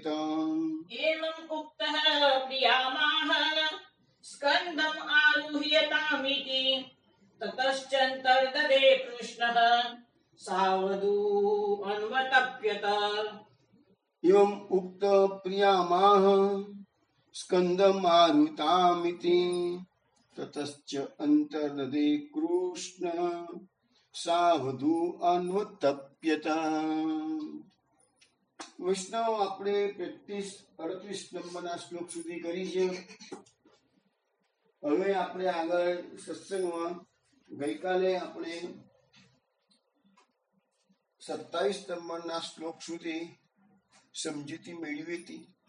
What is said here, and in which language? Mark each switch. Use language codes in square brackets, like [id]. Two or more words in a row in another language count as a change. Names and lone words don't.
[sa] एवम् उक्तः प्रियामाह स्कन्दम् आरुह्यतामिति ततश्चन्तर्दधे कृष्णः सावधू अन्वतप्यत एवम् उक्त प्रियामाह स्कन्दमारुतामिति ततश्च अन्तर्ददे कृष्ण सावधू अन्वतप्यत [gu] વૈષ્ણવ આપણે પ્રેક્ટિસ 38 નંબરના શ્લોક સુધી કરી છે. હવે આપણે આગળ સત્સંગમાં ગઈકાલે આપણે 27 નંબરના શ્લોક સુધી સમજૂતી મેળવી હતી.